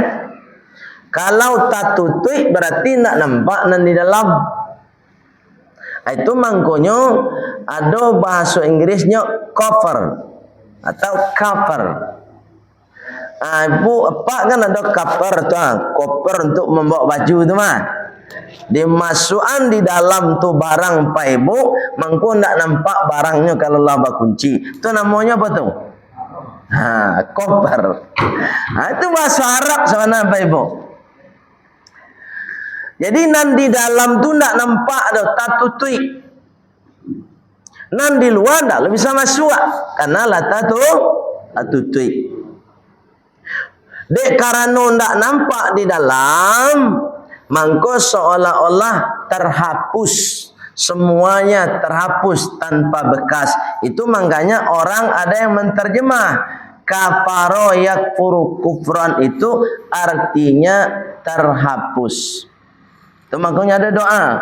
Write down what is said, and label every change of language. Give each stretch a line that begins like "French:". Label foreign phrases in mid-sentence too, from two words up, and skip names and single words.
Minangkabau: Kalau tak tutup berarti nak nampak nan di dalam.
Indonesian: Itu maknanya ada bahasa Inggrisnya cover atau cover.
Minangkabau: Ibu apa kan ada cover tu, cover untuk membawa baju tu mah. Dimasukkan di dalam tu barang Pak Ibu, mangko ndak nampak barangnya kalau laba kunci. Itu namanya apa tu? Cover.
Indonesian: Itu bahasa Arab sebenarnya Pak Ibu.
Minangkabau: Jadi nan di dalam tu ndak nampak ada tatutui. Nan di luar ndak bisa masuk karena lata tu tatutui. Dek karena ndak nampak di dalam, mangko seolah-olah terhapus.
Indonesian: Semuanya terhapus tanpa bekas. Itu makanya orang ada yang menterjemah
Arabic: كفر يكفر كفرانا
Indonesian: itu artinya terhapus. Itu makanya ada doa.